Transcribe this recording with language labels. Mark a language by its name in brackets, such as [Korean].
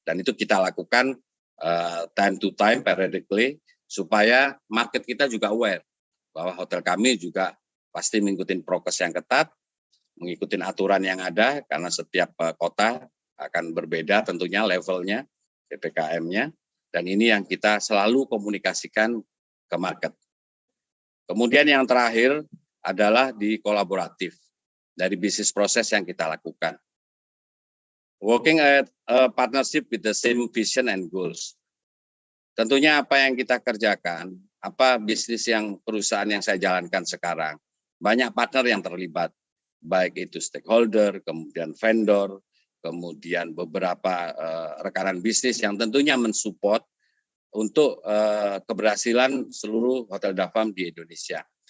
[Indonesian] Dan itu kita lakukan [English] time to time, periodically, [Indonesian] supaya market kita juga aware bahwa hotel kami juga pasti mengikuti prokes yang ketat, mengikuti aturan yang ada, karena setiap kota akan berbeda tentunya levelnya, PPKM-nya, dan ini yang kita selalu komunikasikan ke market. Kemudian yang terakhir adalah di kolaboratif, dari bisnis proses yang kita lakukan. [English] Working at a partnership with the same vision and goals. [Indonesian] Tentunya apa yang kita kerjakan, apa bisnis yang perusahaan yang saya jalankan sekarang, banyak partner yang terlibat, baik itu stakeholder, kemudian vendor, kemudian beberapa rekanan bisnis yang tentunya mensupport untuk keberhasilan seluruh hotel Dafam di Indonesia.